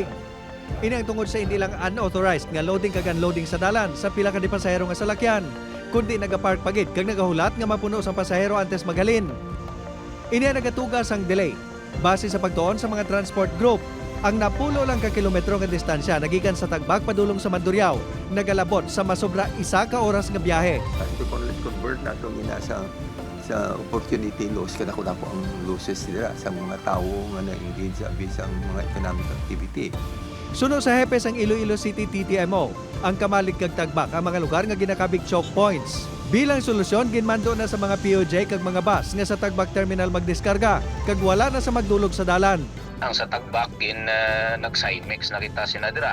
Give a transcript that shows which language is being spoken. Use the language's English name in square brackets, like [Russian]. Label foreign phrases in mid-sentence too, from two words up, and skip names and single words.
[Hiligaynon] Ini ang tungod sa hindi lang unauthorized nga loading kag unloading sa dalan sa pila ka di pasahero nga salakyan, kundi nagapark pagid kag nagahulat nga mapuno sa pasahero antes maghalin. Ini ang nagatugas ang delay. Base sa pagtuon sa mga transport group, ang napulo lang ka kilometro nga distansya nagikan sa Tagbak padulong sa Mandurriao, nagalabot sa masobra 1 ka oras nga biyahe. [English] To convert [Filipino] na ito sa [English] opportunity loss [Filipino] kada ko na po ang losses nila sa mga tao nga na-engage sa mga [English] economic activity. [Hiligaynon] Sunod sa hepes ang Iloilo City TTMO, ang Kamalig kag Tagbak ang mga lugar nga ginakabig [English] choke points. [Hiligaynon] Bilang solusyon, ginmando na sa mga POJ kag mga bus nga sa Tagbak Terminal magdiskarga kag wala na sa magdulog sa dalan. Ang sa Tagbak nag-Cymex na kita sinadira.